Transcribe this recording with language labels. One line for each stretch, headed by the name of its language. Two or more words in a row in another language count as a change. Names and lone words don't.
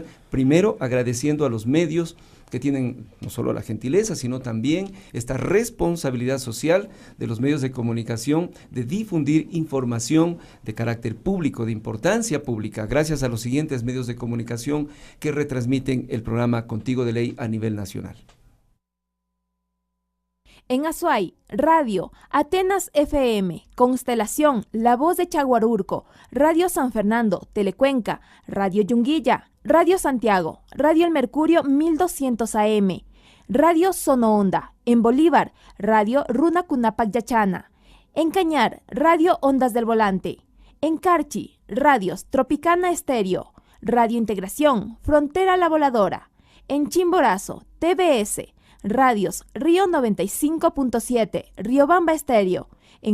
Spanish: Primero, agradeciendo a los medios que tienen no solo la gentileza, sino también esta responsabilidad social de los medios de comunicación de difundir información de carácter público, de importancia pública, gracias a los siguientes medios de comunicación que retransmiten el programa Contigo de Ley a nivel nacional. En Azuay, Radio Atenas FM, Constelación, La Voz de Chaguarurco, Radio San Fernando, Telecuenca, Radio Yunguilla, Radio Santiago, Radio El Mercurio 1200 AM, Radio Sonoonda, en Bolívar, Radio Runa Cunapac Yachana, en Cañar, Radio Ondas del Volante, en Carchi, Radios Tropicana Estéreo, Radio Integración, Frontera La Voladora, en Chimborazo, TBS, Radios Río 95.7, Riobamba Estéreo, en